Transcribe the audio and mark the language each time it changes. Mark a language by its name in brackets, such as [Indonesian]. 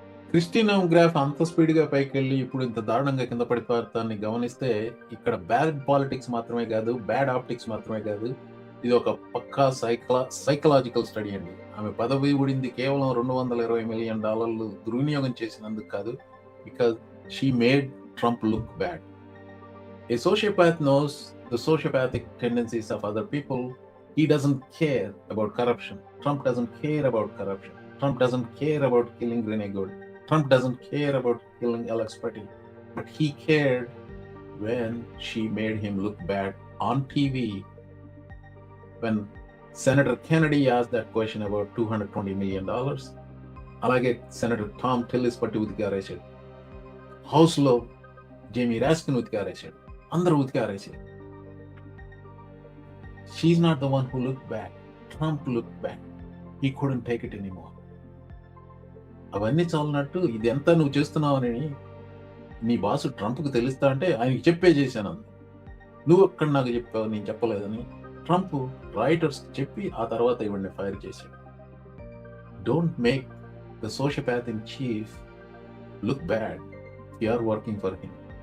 [Telugu] Christina graph అంత స్పీడ్గా పైకి వెళ్ళి ఇప్పుడు ఇంత దారుణంగా కింద పడిపోతాన్ని గమనిస్తే ఇక్కడ బ్యాడ్ పాలిటిక్స్ మాత్రమే కాదు, బ్యాడ్ ఆప్టిక్స్ మాత్రమే కాదు, ఇది ఒక పక్కా సైకలాజికల్ స్టడీ అండి. ఆమె పదవి ఊడింది కేవలం $220 మిలియన్ దుర్వినియోగం చేసినందుకు కాదు, [English] Because she made Trump look bad. A sociopath knows the sociopathic tendencies of other people. He doesn't care about corruption. Trump doesn't care about corruption. Trump doesn't care about killing Renee Good. Trump doesn't care about killing Alex Petty. But he cared when she made him look bad on TV. When Senator Kennedy asked that question about $220 million, [Telugu] alage Senator Tom Tillis patti udgaresadu. House lo Jamie Raskin udgaresadu. అందరూ ఉతికారేసారు. [English] She's not the one who looked back. Trump looked back. He couldn't take it anymore. [Telugu] అవన్నీ చాలన్నట్టు ఇదంతా నువ్వు చేస్తున్నావని నీ boss ట్రంప్కి తెలుస్తా అంటే ఆయనకి చెప్పే చేశాను. నువ్వు అక్కడ నాకు చెప్పావు, నేను చెప్పలేదని ట్రంప్ రైటర్స్కి చెప్పి ఆ తర్వాత ఇవన్నీ ఫైర్ చేశాడు. [English] Don't make the sociopath in chief look bad. You are working for him.